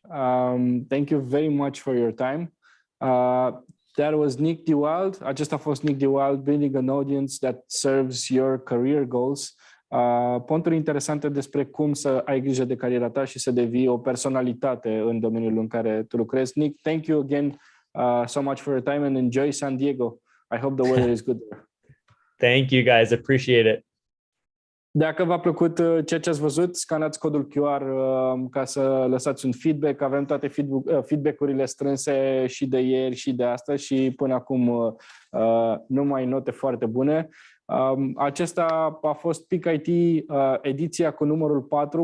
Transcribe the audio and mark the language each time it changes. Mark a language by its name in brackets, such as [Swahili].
[English] Thank you very much for your time. That was Nick DeWild. [Romanian] Acesta a fost Nick DeWild, [English] building an audience that serves your career goals. [Romanian] Ponturi interesante despre cum să ai grijă de cariera ta și să devii o personalitate în domeniul în care tu lucrezi. [English] Nick, thank you again so much for your time and enjoy San Diego. I hope the weather is good there. Thank you guys, appreciate it. [Romanian] Dacă v-a plăcut ceea ce ați văzut, scanați codul QR ca să lăsați un feedback. Avem toate feedback-urile strânse și de ieri și de astăzi și până acum numai note foarte bune. Acesta a fost Peak IT ediția cu numărul 4.